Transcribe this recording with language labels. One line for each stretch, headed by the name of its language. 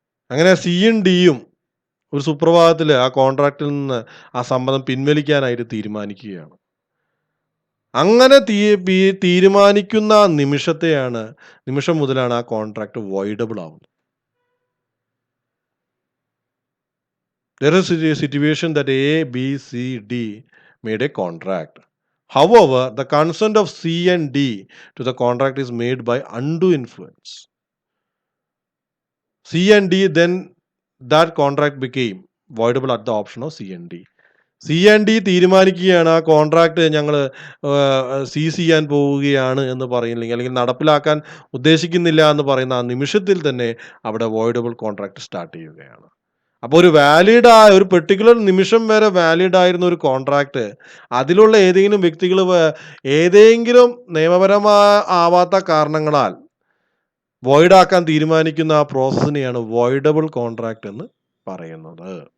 Malayalam: അങ്ങനെ സിയും ഡിയും ഒരു സുപ്രഭാതത്തിൽ ആ കോൺട്രാക്റ്റിൽ നിന്ന് ആ സമ്മതം പിൻവലിക്കാനായിട്ട് തീരുമാനിക്കുകയാണ്. അങ്ങനെ തീരുമാനിക്കുന്ന നിമിഷം മുതലാണ് ആ കോൺട്രാക്റ്റ് വോയിഡബിൾ ആവുന്നത്.
English: There is a situation that A, B, C, D made a contract. However, the consent of C and D to the contract is made by undue influence. C and D, then that contract became voidable at the option of C and D.
Malayalam: C&D തീരുമാനിക്കുകയാണ് ആ contract ഞങ്ങൾ സീസ് ചെയ്യാൻ പോവുകയാണ് എന്ന് പറയുന്നില്ലെങ്കിൽ അല്ലെങ്കിൽ നടപ്പിലാക്കാൻ ഉദ്ദേശിക്കുന്നില്ല എന്ന് പറയുന്ന ആ നിമിഷത്തിൽ തന്നെ അവിടെ വോയിഡബിൾ കോൺട്രാക്ട് സ്റ്റാർട്ട് ചെയ്യുകയാണ്. അപ്പോൾ ഒരു വാലിഡ് ആയ ഒരു പെർട്ടിക്കുലർ നിമിഷം വരെ വാലിഡ് ആയിരുന്ന ഒരു കോൺട്രാക്ട് അതിലുള്ള ഏതെങ്കിലും വ്യക്തികൾ ഏതെങ്കിലും നിയമപരമാവാത്ത കാരണങ്ങളാൽ വോയിഡ് ആക്കാൻ തീരുമാനിക്കുന്ന ആ പ്രോസസ്സിനെയാണ് വോയിഡബിൾ കോൺട്രാക്ട് എന്ന് പറയുന്നത്.